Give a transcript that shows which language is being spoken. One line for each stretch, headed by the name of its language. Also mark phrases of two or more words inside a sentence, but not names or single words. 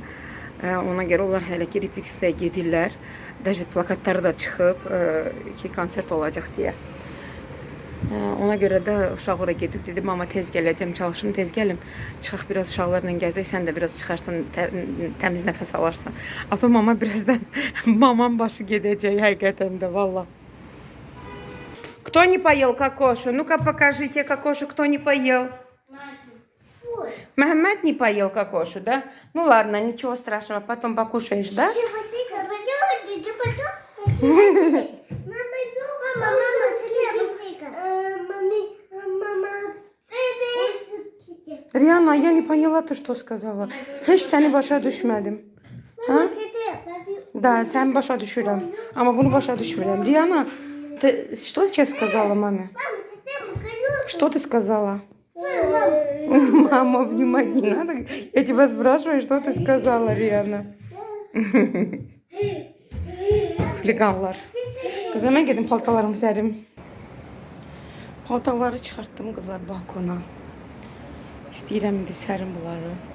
Azerbaijani: Ona görə onlar hələ ki repetisiyaya gedirlər. Даже plakatları da çıxıb ki konsert olacaq deyə. Ona görə də uşaq ora gedib dedim, mama tez gələcəm, çalışım tez gəlim. Çıxaq biraz uşaqlarla gəzək, sən də biraz çıxarsan, təmiz nəfəs alarsan. Ata mama birazdan mamam başı gedəcək həqiqətən də valla.
Russian: Кто не поел кокошу? Ну-ка покажите кокошу, кто не поел. Мохаммед не поел кокошу, да? Ну ладно, ничего страшного, потом покушаешь, да? Rihanna, я не поняла то, что сказала.
Azerbaijani: Heç səni başa düşmədim. Ha? Да, sən başa düşürəm. Amma bunu başa düşmürəm.
Russian: Rihanna, ты что сейчас сказала маме? Что ты сказала? Мама, обнимать не надо. Я тебя спрашиваю, что ты сказала, Rihanna?
Azerbaijani: Fliqanlar. Qızlar, mən gedim paltalarımı sərim. Paltaları çıxartdım qızlar balkona. İstəyirəm indi sərim bunları.